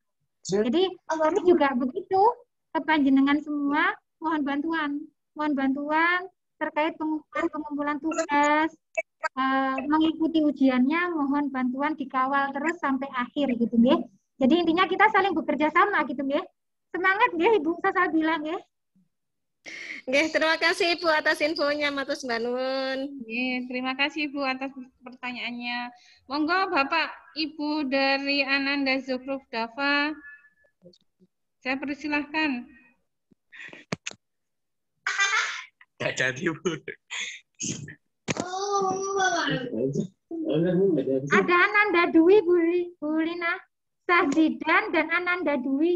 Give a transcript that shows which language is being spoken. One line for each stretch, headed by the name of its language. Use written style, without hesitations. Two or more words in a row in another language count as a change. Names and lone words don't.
Indonesian: Jadi kami juga begitu ke panjenengan semua, mohon bantuan terkait pengumpulan tugas, mengikuti ujiannya, mohon bantuan dikawal terus sampai akhir gitu nggih. Jadi intinya kita saling bekerja sama gitu nggih. Semangat nggih Ibu Sasa bilang nggih. Nggih, terima kasih Ibu atas infonya,
Javanese: matur nuwun.
Indonesian: Nggih, terima kasih Ibu atas pertanyaannya. Monggo Bapak Ibu dari Ananda Zuhruf Dava. Saya persilahkan. Nggak jadi, Bu. Ada Ananda Dwi, Bu Lina, Sahzidan, dan Ananda Dwi.